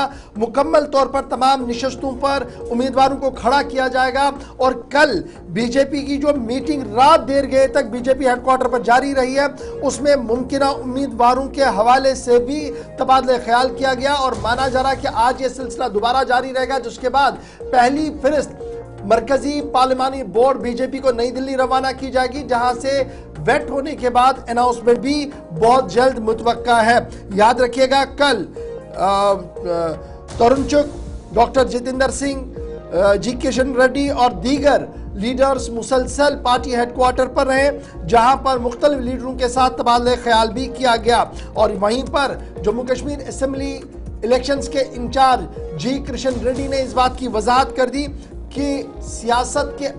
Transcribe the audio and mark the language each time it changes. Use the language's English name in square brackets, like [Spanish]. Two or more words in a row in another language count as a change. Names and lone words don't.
[Urdu] مکمل طور پر تمام نشستوں پر امیدواروں کو کھڑا کیا جائے گا اور کل بی جے پی کی جو میٹنگ رات دیر گئے تک بی جے پی [English] headquarter [Urdu] پر جاری رہی ہے، اس میں ممکنہ امیدواروں کے حوالے سے بھی تبادلہ خیال کیا گیا اور مانا جا رہا کہ آج یہ سلسلہ دوبارہ جاری رہے گا، جس کے بعد پہلی فہرست مرکزی پارلیمانی بورڈ بی جے پی کو نئی دلی روانہ کی جائے گی، جہاں سے ویٹ ہونے کے بعد اناؤنسمنٹ بھی بہت جلد متوقع ہے۔ یاد رکھیے گا کل ترن چک، ڈاکٹر جتیندر سنگھ، جی کشن ریڈی اور دیگر لیڈرز مسلسل [English] party headquarter [Urdu] پر رہے، جہاں پر مختلف لیڈروں کے ساتھ تبادلہ خیال بھی کیا گیا اور وہیں پر جموں کشمیر [English] assembly elections [Urdu] کے انچارج جی کشن ریڈی نے اس بات کی وضاحت کر دی کہ سیاست کے